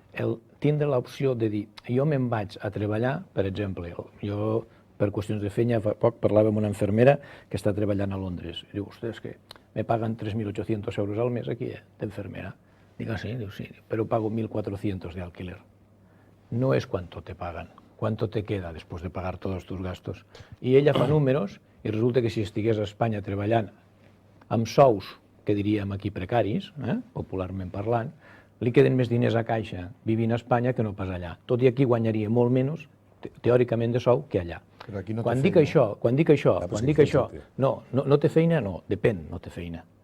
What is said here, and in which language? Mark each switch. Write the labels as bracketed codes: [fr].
[ca] El tindre l'opció de dir, jo me'n vaig a treballar, per exemple, jo per qüestions de feina fa poc parlava amb una infermera que està treballant a Londres. I diu, ostres, que me paguen 3.800 euros al mes aquí, d'infermera. Dic, sí, diu, sí, però pago 1.400 de alquiler. [es] No es cuánto te pagan, cuánto te queda después de pagar todos tus gastos. [ca] I ella fa números i resulta que si estigués a Espanya treballant amb sous, que diríem aquí precaris, popularment parlant, li queden més diners a caixa vivint a Espanya que no pas allà. Tot i aquí guanyaria molt menys, teòricament, de sou que allà. Quan dic això, no té feina, no, depèn, no té feina.